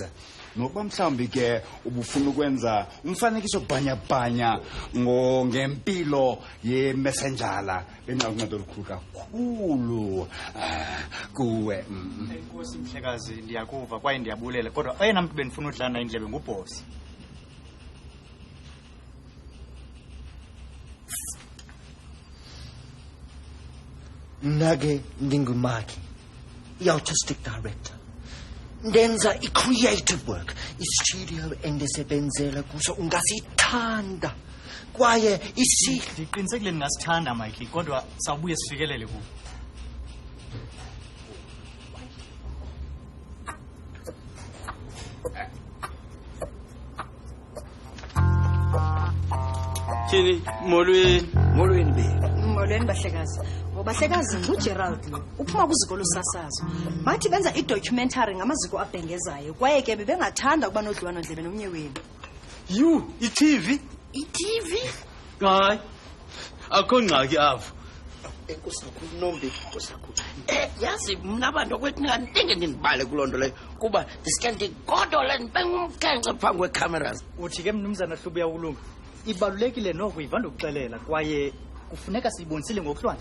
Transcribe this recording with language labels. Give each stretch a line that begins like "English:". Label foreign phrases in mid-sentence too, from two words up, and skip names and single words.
Xhosa: Nokuba mhlawumbi ke ubufuna ukwenza umfanekiso bhanya ngempilo ye-messengerla enakunceda olukhulu kakhulu kuwe. Enkosi mhlekazi ndiyakuva kwaye ndiyabulela kodwa oyena muntu benifuna udlana indlebe ngubhosi. Nage ndingumaki, i-artistic director. Ndenza i-creative work, i-studio endisebenzela kuso ungasithanda. Kwaye ndiqinisekile ningasithanda Mikey kodwa sawubuye sifikelele kuwo. Thini molweni be. Molweni bahlekazi. Bahlekazi nguGerald lo. Uphuma kuziko losasazo. Bathi benza i-documentary ngamaziko abhengezayo kwaye ke bebengathanda ukuba nodliwano ndlebe nomnye wenu. You, i-TV? I-TV? Hayi. Akho ngxaki apho. Enkosi Nombi, Nkosi kakhulu. Yazi mna abantu okwethu ninganinge ndinibale kulonto leyo kuba ndiske ndigodola ndibengumkhenkce phambi kwecameras. Uthi ke mnumzana Hlubi uyawulunga. Ibalulekile noko ivanda ukuxelela kwaye kufuneka siyibonisile ngokuhlwanje.